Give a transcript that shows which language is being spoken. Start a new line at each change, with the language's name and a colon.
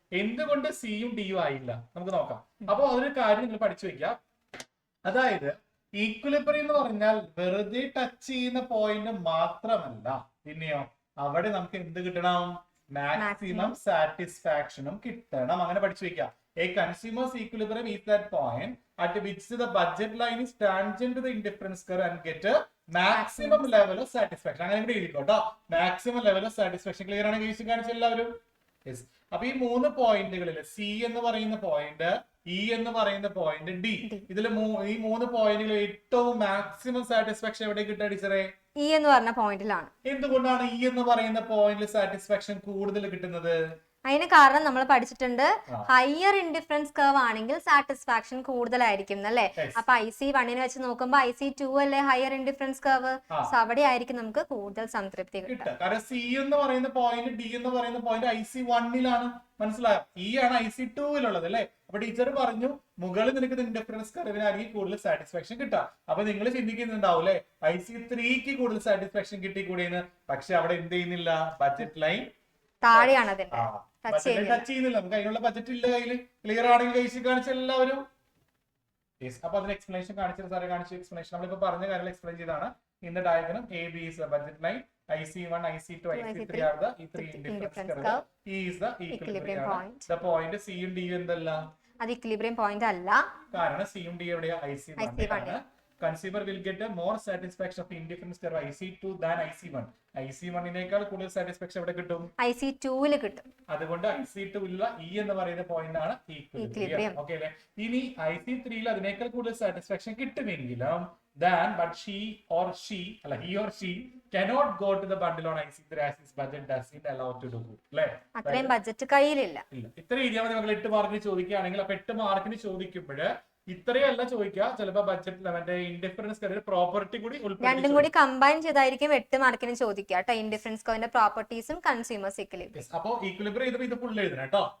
Malayalam: എന്തുകൊണ്ട് സിയും ഡിയും ആയില്ല നമുക്ക് നോക്കാം. അപ്പൊ അതൊരു കാര്യം നിങ്ങൾ പഠിച്ചു വെക്കാം. അതായത് ഈക്വിലിബ്രിയം എന്ന് പറഞ്ഞാൽ വെറുതെ ടച്ച് ചെയ്യുന്ന പോയിന്റ് മാത്രമല്ല, പിന്നെയോ അവിടെ നമുക്ക് എന്ത് കിട്ടണം, മാക്സിമം സാറ്റിസ്ഫാക്ഷനും കിട്ടണം. അങ്ങനെ പഠിച്ചു വെക്കാം.
English: A consumer's equilibrium is that point at which the budget line is tangent to the indifference curve and get a maximum level of satisfaction.
Malayalam: അങ്ങനെ കൂടി എഴുതിക്കോട്ടോ. Maximum level of satisfaction. Clear ആണ് കേസ് കാണിച്ച എല്ലാവരും? Yes. അപ്പൊ ഈ 3 പോയിന്റുകളിൽ C എന്ന് പറയുന്ന പോയിന്റ്, ഇ എന്ന് പറയുന്ന പോയിന്റ്, ഡി, ഇതിൽ ഈ 3 പോയിന്റുകൾ ഏറ്റവും മാക്സിമം സാറ്റിസ്ഫാക്ഷൻ എവിടെ കിട്ടുക ടീച്ചറെ? ഇ എന്ന് പറഞ്ഞ പോയിന്റിലാണ്. എന്തുകൊണ്ടാണ് ഇ എന്ന് പറയുന്ന പോയിന്റിൽ സാറ്റിസ്ഫാക്ഷൻ കൂടുതൽ കിട്ടുന്നത്? അതിന് കാരണം നമ്മൾ പഠിച്ചിട്ടുണ്ട്, ഹയർ ഇൻഡിഫറൻസ് കർവ് ആണെങ്കിൽ സാറ്റിസ്ഫാക്ഷൻ കൂടുതലായിരിക്കും അല്ലേ. അപ്പൊ IC1 വെച്ച് നോക്കുമ്പോ IC2 അല്ലേ ഹയർ ഇൻഡിഫറൻസ് കർവ്. സോ അവിടെ ആയിരിക്കും നമുക്ക് കൂടുതൽ സംതൃപ്തി കിട്ടുക. കാരണം സി എന്ന് പറയുന്ന പോയിന്റ്, ഡി എന്ന് പറയുന്ന പോയിന്റ് IC1 മനസ്സിലായോ? ഇ ആണ് IC2 അല്ലേ. അപ്പൊ ടീച്ചർ പറഞ്ഞു മുകളിൽ നിനക്ക് ഇൻഡിഫറൻസ് കർവിനായിരിക്കും കൂടുതൽ സാറ്റിസ്ഫാക്ഷൻ കിട്ടുക. അപ്പൊ നിങ്ങൾ ചിന്തിക്കുന്നുണ്ടാവും അല്ലെ, IC3ക്ക് കൂടുതൽ സാറ്റിസ്ഫാക്ഷൻ കിട്ടിക്കൂടെയെന്ന്. പക്ഷെ അവിടെ എന്ത് ചെയ്യുന്നില്ല, ബഡ്ജറ്റ് ലൈൻ താഴെയാണ് അതിന്റെ ടച്ച് ചെയ്യുന്നില്ല. നമുക്ക് അതിനുള്ള ബഡ്ജറ്റ് ഇല്ല കയ്യിൽ. ക്ലിയർ ആണെങ്കിൽ കൈസി കാണിച്ച എല്ലാവരും. അപ്പൊ അതിന് എക്സ്പ്ലനേഷൻ കാണിച്ചത് സാറെ കാണിച്ച എക്സ്പ്ലനേഷൻ നമ്മളിപ്പോ പറഞ്ഞ കാര്യങ്ങൾ എക്സ്പ്ലെയിൻ ചെയ്താണ്.
English: In the diagram AB is the budget line, IC1, IC2, IC3 are the three indifference curve. E is the equilibrium point. The point
Malayalam: C യും D യും എന്തല്ല, അത് ഇക്വിലിബ്രിയം പോയിന്റ് അല്ല. കാരണം C യും D എവിടെയാ, IC1 ആണ്.
English: Consumer will get a more satisfaction of indifference curve IC2 than IC1.
Malayalam: IC1 കൂടുതൽ സാറ്റിസ്ഫാക്ഷൻ എവിടെ കിട്ടും, IC2 കിട്ടും. അതുകൊണ്ട് IC2 ഉള്ള E എന്ന് പറയുന്ന പോയിന്റ് ആണ് ഈക്വിലിബ്രിയം. ഓക്കേ അല്ലേ. ഇനി IC3 അതിനേക്കാൾ കൂടുതൽ satisfaction കിട്ടുമെങ്കിലും
English: but he or she cannot go to the bundle on IC3 as his budget doesn't allow to do.
Malayalam: അല്ലേ, അത്രയും ബഡ്ജറ്റ് കയ്യിലില്ല. ഇത്ര രീതിയാ മതി. നമ്മൾ 8 മാർക്കിന് ചോദിക്കുകയാണെങ്കിൽ, അപ്പൊ 8 മാർക്കിന് ചോദിക്കുമ്പോൾ ഇത്രയല്ല ചോദിക്കുക, ചിലപ്പോ ബഡ്ജറ്റ് മറ്റേ ഇൻഡിഫറൻസ് കർവിന്റെ പ്രോപ്പർട്ടി കൂടി രണ്ടും കൂടി കമ്പൈൻ ചെയ്തായിരിക്കും 8 മാർക്കിന് ചോദിക്കുക കേട്ടോ. ഇൻഡിഫറൻസ് കർവിന്റെ പ്രോപ്പർട്ടീസും കൺസ്യൂമേഴ്സ് ഇക്വിലിബ്രിയം. അപ്പൊ ഈക്വിലിബ്രിയം ഇത് ഫുൾ എഴുതണം കേട്ടോ.